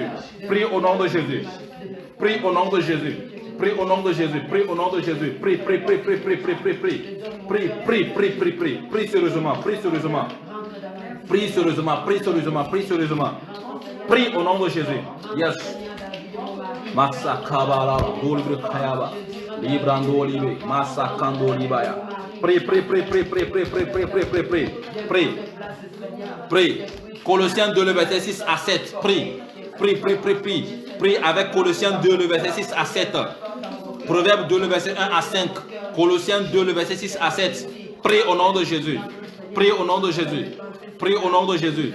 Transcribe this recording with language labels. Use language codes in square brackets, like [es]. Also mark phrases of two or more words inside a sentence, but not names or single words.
[fr] Prie au nom de Jésus. Prie au nom de Jésus. Prie au nom de Jésus. Prie au nom de Jésus. Prie, prie, prie, prie, prie, prie, prie, prie. Prie, prie, prie, prie, prie. Prie sérieusement. Prie sérieusement. Prie sérieusement. Prie sérieusement. Prie sérieusement. Prie au nom de Jésus. Yes. Masakabala. Dolibrekayaba. Librando Olive. Masakando Libaya. Prie, prie, prie, prie, prie, prie, prie, prie, prie, prie, prie. Prie. Prie. Colossiens 2, le verset 6 à 7. Prie. Prie, prie, prie, prie. Prie avec Colossiens 2, le verset 6 à 7. Proverbe 2, le verset 1 à 5. Colossiens 2, le verset 6 à 7. Prie au nom de Jésus. Prie au nom de Jésus. Prie au nom de Jésus.